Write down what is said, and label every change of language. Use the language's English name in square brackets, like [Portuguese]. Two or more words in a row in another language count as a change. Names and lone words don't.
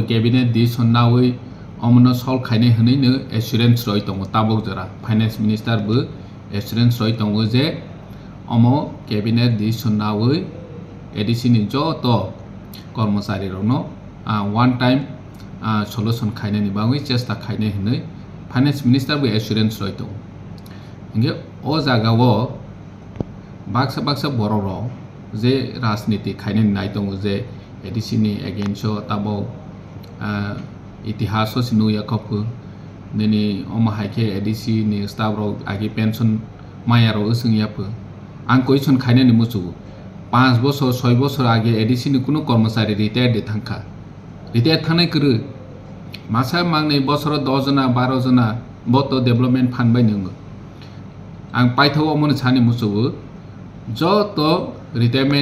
[English] cabinet decision [Bodo] नावै अमनो सल्व खायने हनैनो एश्योरेंस रय दङ ताबक जरा [English] finance minister [Bodo] बो एश्योरेंस रय दङ जे अमो [English] cabinet decision [Bodo] नावै ADC नि जत कर्मचारी रनो [English] one time solution [Bodo] खायने नि बाङै चेष्टा खायने हनै [English] finance minister [Bodo] बो एश्योरेंस रय दङ इंगे ओ जागावो बाक्सा बर' र जे राजनीति खायने नाय दङ जे ADC नि एगेंस्ट ताबो इतिहास सिनु याखप नेनि अमाहायके ADC नि स्टाफ रो आगे पेंशन माया रो असं याप आं क्वेश्चन खायने नि मुसु 5 বছর 6 বছর आगे ADC नि कुनु कर्मचारी रिटायर दे थांखा रिटायर थानाय करो मासा मांगनै बोसोराव 10 जना 12 जना बत [English] development fund [Bodo] बाय नोङो आं पाइथाव मन सानि मुसुबो जत रिटायरमेन्ट